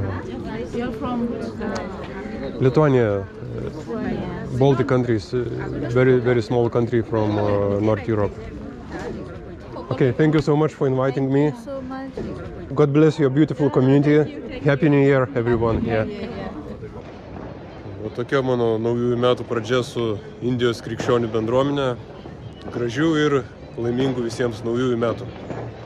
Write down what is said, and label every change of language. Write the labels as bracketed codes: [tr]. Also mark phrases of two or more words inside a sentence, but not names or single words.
[en] You're from Lithuania, Baltic countries, very small country from North Europe. Okay, thank you so much for inviting me. so much. God bless your beautiful community. Happy New Year, everyone. Yeah. [lt] O tokia mano naujųjų metų pradžia su Indijos krikščionių bendruomenė. Gražių ir laimingų visiems naujųjų metų.